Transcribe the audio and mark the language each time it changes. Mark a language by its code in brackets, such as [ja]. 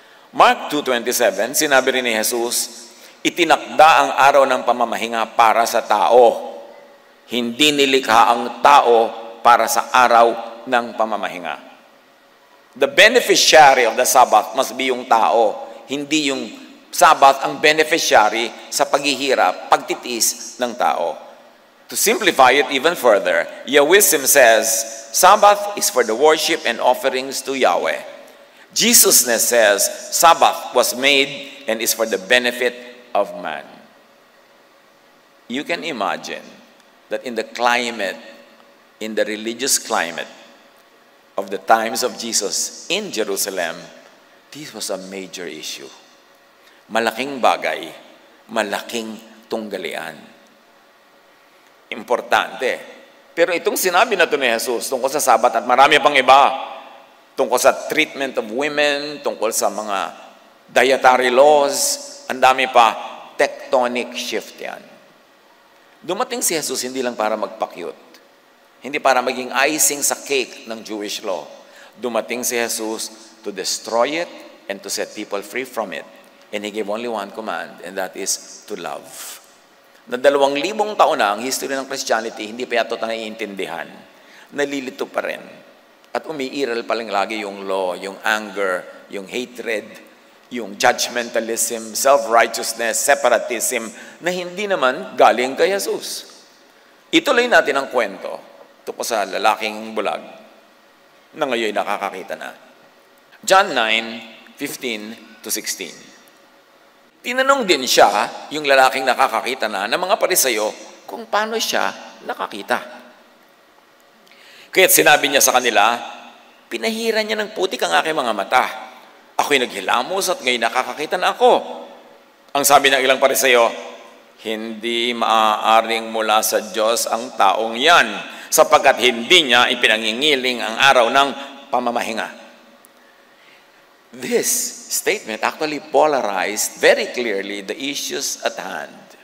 [tl] Mark 2:27, sinabi rin ni Jesus, itinakda ang araw ng pamamahinga para sa tao. Hindi nilikha ang tao para sa araw ng pamamahinga. [en] The beneficiary of the Sabbath must be [tl] yung tao. Hindi yung Sabbath ang beneficiary sa paghihirap, pagtitiis ng tao. [en] To simplify it even further, Yahwism says, Sabbath is for the worship and offerings to Yahweh. Jesusness says, Sabbath was made and is for the benefit of man. You can imagine that in the climate, in the religious climate of the times of Jesus in Jerusalem, this was a major issue. [tl] Malaking bagay, malaking tunggalian. Importante. Pero itong sinabi na ito ni Jesus tungkol sa Sabat at marami pang iba, tungkol sa [en] treatment of women, [tl] tungkol sa mga dietary laws, ang dami pa, [en] tectonic shift [tl] yan. Dumating si Jesus hindi lang para magpa-cute, hindi para maging icing sa cake ng Jewish law. Dumating si [en] Jesus to destroy it and to set people free from it. And He gave only one command, and that is to love. [tl] Na 2,000 taon na ang history ng Christianity, hindi pa yato naiintindihan. Nalilito pa rin. At umiiral pa lang lagi yung law, yung anger, yung hatred, yung judgmentalism, self-righteousness, separatism, na hindi naman galing kay Jesus. Ituloy natin ang kwento tungkol sa lalaking bulag na ngayon nakakakita na. John 9:15-16. Tinanong din siya, yung lalaking nakakakita na, ng mga Pariseyo, kung paano siya nakakita. Kaya't sinabi niya sa kanila, pinahiran niya ng putik ang aking mga mata. Ako'y naghilamos at ngayon nakakakita na ako. Ang sabi ng ilang Pariseyo, hindi maaaring mula sa Diyos ang taong yan, sapagkat hindi niya ipinangingiling ang araw ng pamamahinga. [en] This statement actually polarized very clearly the issues at hand.